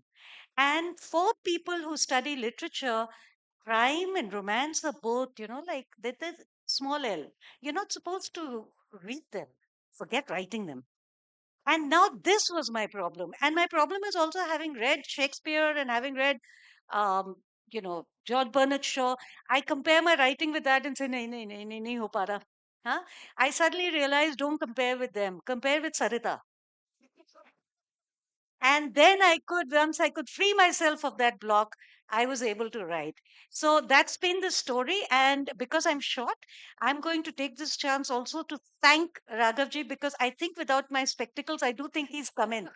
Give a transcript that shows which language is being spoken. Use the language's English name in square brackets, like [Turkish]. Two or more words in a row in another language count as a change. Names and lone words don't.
[English] And for people who study literature, crime and romance are both, like they're small L. You're not supposed to read them. Forget writing them. And now this was my problem. And my problem is also having read Shakespeare and having read, um, George Bernard Shaw. I compare my writing with that and say, [Hindi] नहीं, नहीं, नहीं, नहीं, नहीं हो पा रहा. Huh? [English] I suddenly realized don't compare with them. Compare with Sarita. And then once I could free myself of that block, I was able to write. So that's been the story. And because I'm short, I'm going to take this chance also to thank Raghavji because I think without my spectacles, I do think he's come in.